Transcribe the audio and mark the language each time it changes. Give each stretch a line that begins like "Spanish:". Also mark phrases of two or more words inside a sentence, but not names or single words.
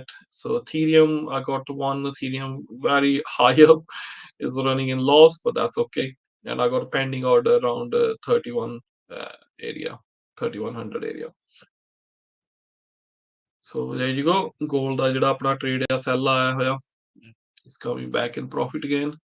English: So Ethereum, I got one Ethereum very high up, is running in loss, but that's okay. And I got a pending order around 31 area, 3100 area. So there you go.
Punjabi: Gold ਦਾ ਜਿਹੜਾ ਆਪਣਾ trade ਆ sell ਆਇਆ ਹੋਇਆ.
English: It's coming back in profit again.